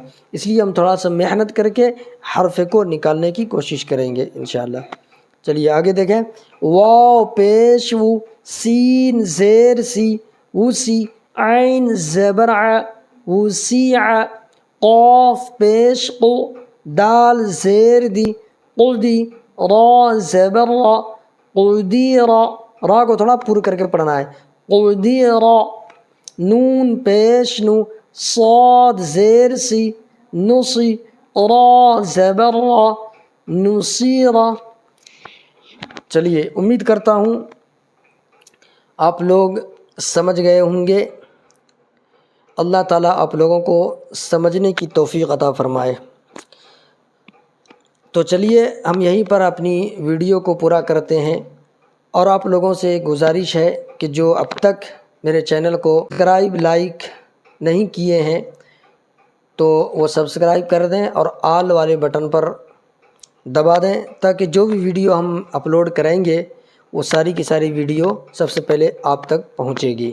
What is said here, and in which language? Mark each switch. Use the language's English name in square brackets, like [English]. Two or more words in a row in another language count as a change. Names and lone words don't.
[Urdu] اس لیے ہم تھوڑا سا محنت کر کے حرف کو نکالنے کی کوشش کریں گے انشاءاللہ۔ چلیے آگے دیکھیں، واو پیش وو، سین زیر سی، وسی، عین زبر ع، وسیع، قاف پیش قو، دال زیر دی، قدی، را زبر را، قدیرا، را کو تھوڑا پر کر کے پڑھنا ہے، قدیرا، نون پیش نو، صاد زیر سی، نصی، را زبر را، نصیرا۔ چلیے امید کرتا ہوں آپ لوگ سمجھ گئے ہوں گے، اللہ تعالیٰ آپ لوگوں کو سمجھنے کی توفیق عطا فرمائے۔ تو چلیے ہم یہیں پر اپنی ویڈیو کو پورا کرتے ہیں، اور آپ لوگوں سے گزارش ہے کہ جو اب تک میرے چینل کو [English] subscribe like [Urdu] نہیں کیے ہیں تو وہ سبسکرائب کر دیں اور آل والے بٹن پر دبا دیں تاکہ جو بھی ویڈیو ہم اپلوڈ کریں گے وہ ساری کی ساری ویڈیو سب سے پہلے آپ تک پہنچے گی۔